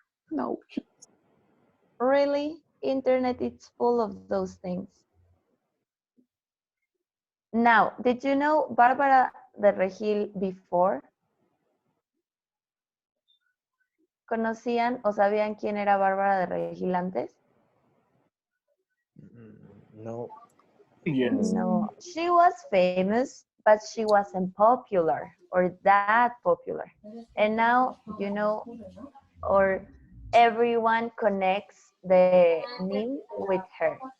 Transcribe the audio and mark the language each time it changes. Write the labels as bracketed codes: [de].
[en] No. Really? Internet is full of those things. Now, did you know Bárbara de Regil before? [es] ¿Conocían o sabían quién era Bárbara de Regil antes? [en] No. Yes. No, she was famous, but she wasn't popular or that popular. And now, you know, or everyone connects the name with her.